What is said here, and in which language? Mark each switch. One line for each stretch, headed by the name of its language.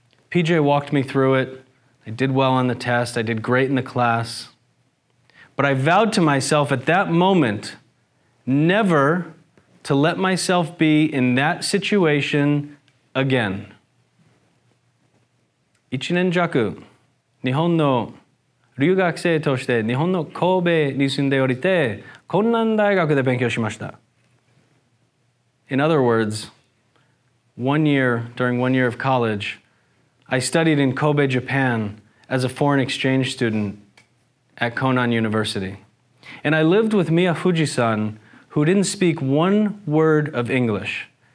English: PJ walked me through it. I did well on the test. I did great in the class. But I vowed to myself at that moment never to let myself be in that situation again.
Japanese: 1年弱、日本の留学生として日本の神戸に住んでおりて、昆南大学で勉強しました。
English: In other words, during 1 year of college, I studied in Kobe, Japan as a foreign exchange student at Konan University. And I lived with Miya Fuji-san, who didn't speak one word of English.